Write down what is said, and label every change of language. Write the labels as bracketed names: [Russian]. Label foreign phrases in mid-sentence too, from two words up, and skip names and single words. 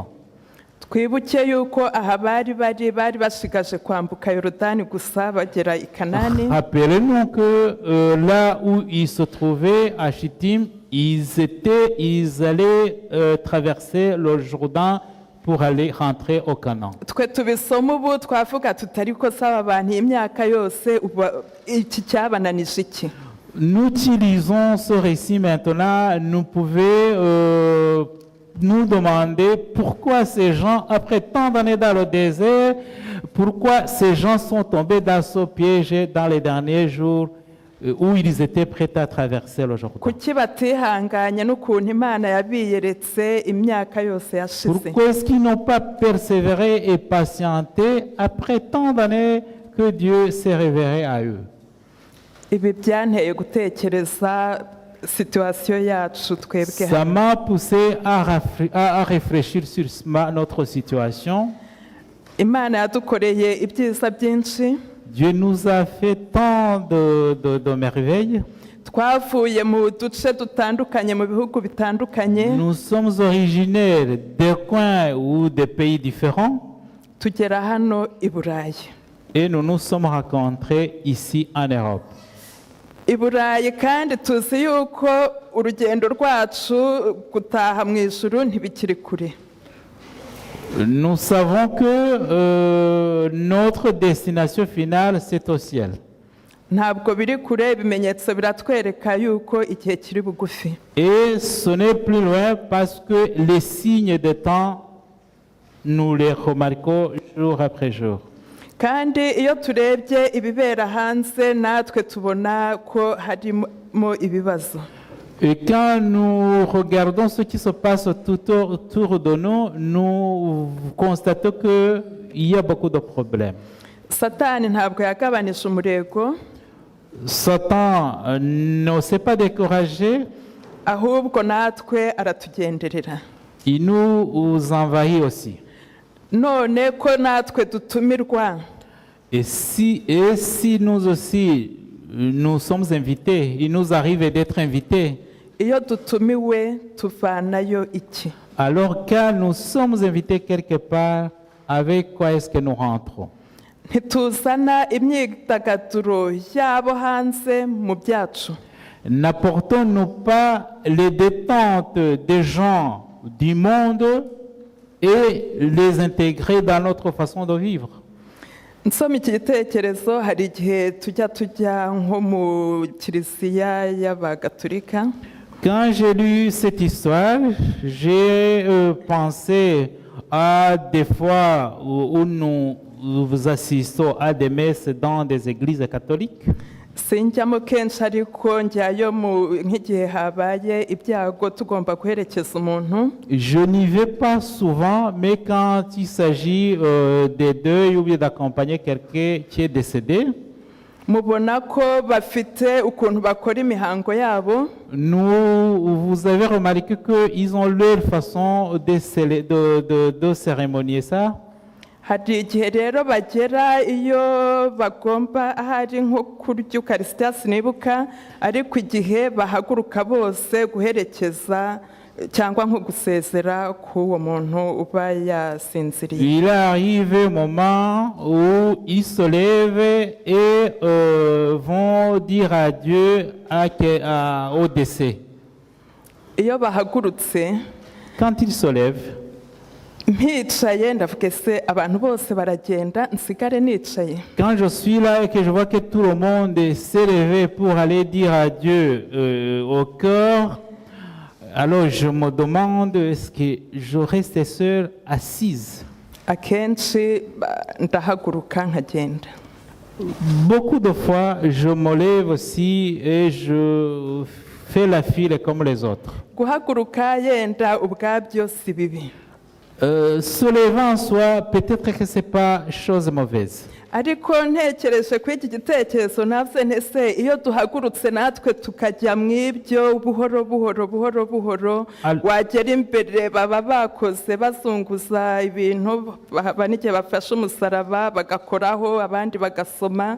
[Kinyarwanda] Twibuke yuko aha bari basigaje kwambuka Yorodani gusa bagera i Kanani. [French] Rappelez-nous que là où ils se trouvaient à Chittim, ils allaient traverser le Jourdain pour aller rentrer au Canaan. [Kinyarwanda] Twe tubisoma ubu twavuga tutari ko saba abantu imyaka yose iki cyabananije iki. [French] Nous utilisons ce récit maintenant, nous pouvons nous demander pourquoi ces gens, après tant d'années dans le désert, pourquoi ces gens sont tombés dans ce piège dans les derniers jours où ils étaient prêts à traverser le Jourdain. [Kinyarwanda] Kuki batihanganye n'ukuntu Imana yabiyeretse imyaka yose yashize. [French] Pourquoi est-ce qu'ils n'ont pas persévéré et patienté après tant d'années que Dieu s'est révélé à eux? [Kinyarwanda] Ibi byanteye gutekereza situation yacu twebwe. [French] Ça m'a poussé à réfléchir sur notre situation. [Kinyarwanda] Imana yadukoreye ibyiza byinshi. [French] Dieu nous a fait tant de merveilles. [Kinyarwanda] Twavuye mu duce dutandukanye mu bihugu bitandukanye. [French] Nous sommes originaires des coins ou des pays différents. [Kinyarwanda] Tugera hano i Burayi. [French] Et nous nous sommes rencontrés ici en Europe. [Kinyarwanda] I Burayi kandi tuzi yuko urugendo rwacu gutaha mu ijuru ntibikiri kure. [French] Nous savons que notre destination finale, c'est au ciel. [Kinyarwanda] Ntabwo biri kure, ibimenyetso biratwereka yuko igihe kiri bugufi. [French] Et ce n'est plus loin parce que les signes de temps, nous les remarquons jour après jour. [Kinyarwanda] Kandi iyo turebye ibibera hanze natwe tubona ko harimo ibibazo. [French] Et quand nous regardons ce qui se passe tout autour de nous, nous constatons qu'il y a beaucoup de problèmes. [Kinyarwanda] Satani ntabwo yagabanije umurego. [French] Satan ne s'est pas découragé. [Kinyarwanda] Ahubwo natwe aratugenderera. [French] Il nous envahit aussi. [Kinyarwanda] None ko natwe dutumirwa. [French] Et si nous aussi, nous sommes invités, il nous arrive d'être invités. [Kinyarwanda] Iyo dutumiwe tuvanayo iki? [French] Alors quand nous sommes invités quelque part, avec quoi est-ce que nous rentrons? [Kinyarwanda] Ntituzana imyidagaduro yabo hanze mu byacu. [French] N'apportons-nous pas les détentes des gens du monde et les intégrer dans notre façon de vivre? [Kinyarwanda] Nsoma iki gitekerezo hari igihe tujya nko mu kiliziya y'abagatolika. [French] Quand j'ai lu cette histoire, j'ai pensé à des fois où nous assistons à des messes dans des églises catholiques. [Kinyarwanda] Sinjyamo kenshi ariko njyayo nk'igihe habaye ibyago tugomba guherekeza umuntu. [French] Je n'y vais pas souvent, mais quand il s'agit des deuils ou bien d'accompagner quelqu'un qui est décédé, [Kinyarwanda] mubona ko bafite ukuntu bakora imihango yabo. [French] Vous avez remarqué qu'ils ont leur façon de cérémonier ça. [Kinyarwanda] Hari igihe rero bagera iyo bagomba ahari nko kurya ukarisitiya sinibuka, ariko igihe bahaguruka bose guherekeza cyangwa nko gusezera k'uwo muntu uba yasinziriye. [French] Il arrive un moment où ils se lèvent et vont dire adieu au décès. [Kinyarwanda] Iyo bahagurutse, [French] quand ils se lèvent, [Kinyarwanda] mpicaye ndavuga se abantu bose baragenda nsigare nicaye. [French] Quand je suis là et que je vois que tout le monde s'est levé pour aller dire adieu au cœur, alors je me demande est-ce que je reste seule assise. [Kinyarwanda] Akenshi ndahaguruka nkagenda. [French] Beaucoup de fois, je me lève aussi et je fais la file comme les autres. [Kinyarwanda] guhaguruka yenda ubwabyo si bibi, [French] Se lever en soi, peut-être que ce n'est pas chose mauvaise. [Kinyarwanda] ariko ntekereje kuri iki gitekerezo navuze ntese iyo duhagurutse natwe tukajya mu ibyo buhoro buhoro buhoro buhoro, wagera imbere baba bakoze bazunguza ibintu, n'igihe bafashe umusaraba bagakoraho abandi bagasoma.